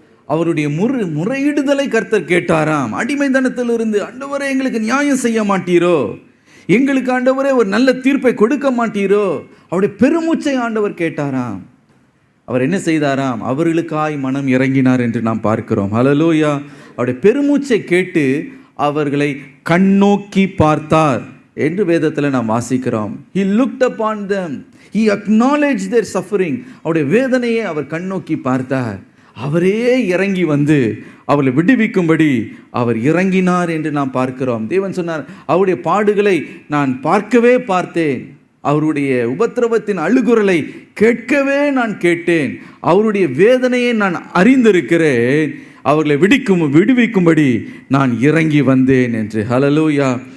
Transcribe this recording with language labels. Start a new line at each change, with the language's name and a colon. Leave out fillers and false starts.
Tamil: அவருடைய முறையிடுதலை கர்த்தர் கேட்டாராம். அடிமைத்தனத்திலிருந்து, ஆண்டவரே எங்களுக்கு நியாயம் செய்ய மாட்டீரோ, எங்களுக்கு ஆண்டவரே ஒரு நல்ல தீர்ப்பை கொடுக்க மாட்டீரோ, அவருடைய பெருமூச்சை ஆண்டவர் கேட்டாராம். அவர் என்ன செய்தாராம், அவர்களுக்காய் மனம் இறங்கினார் என்று நாம் பார்க்கிறோம். ஹல்லேலூயா. அவருடைய பெருமூச்சை கேட்டு அவர்களை கண்ணோக்கி பார்த்தார் என்று வேதத்தில் நாம் வாசிக்கிறோம்.
English: He looked upon them, he acknowledged their suffering.
Tamil: அவருடைய வேதனையை அவர் கண்ணோக்கி பார்த்தார். அவரே இறங்கி வந்து அவளை விடுவிக்கும்படி அவர் இறங்கினார் என்று நாம் பார்க்கிறோம். தேவன் சொன்னார், அவருடைய பாடுகளை நான் பார்க்கவே பார்த்தேன், அவருடைய உபத்திரவத்தின் அழுகுரலை கேட்கவே நான் கேட்டேன், அவருடைய வேதனையை நான் அறிந்திருக்கிறேன், அவர்களை விடுவிக்கும்படி நான் இறங்கி வந்தேன் என்று. ஹல்லேலூயா.